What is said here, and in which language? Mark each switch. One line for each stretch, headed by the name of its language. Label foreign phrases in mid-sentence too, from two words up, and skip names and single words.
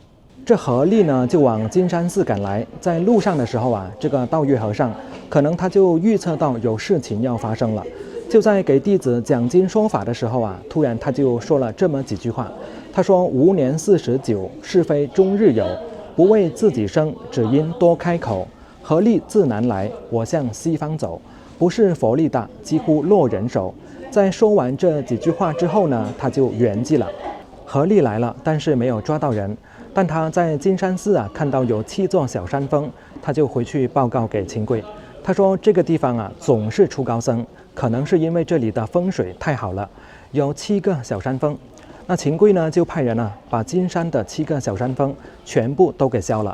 Chinese: 這何力呢就往金山寺趕來，在路上的時候這個道岳和尚可能他就預測到有事情要發生了，就在給弟子講經說法的時候突然他就說了這麼幾句話。他說吾年49，是非終日有，不為自己生，只因多開口。何力自南來，我向西方走，不是佛力大，幾乎落人手。在說完這幾句話之後呢，他就圓寂了。何力來了，但是沒有抓到人。但他在金山寺看到有7座小山峰，他就回去報告給秦檜。他說這個地方总是出高僧， 可能是因為這裡的風水太好了，有7個小山峰。那秦檜呢就派人把金山的7個小山峰全部都給削了。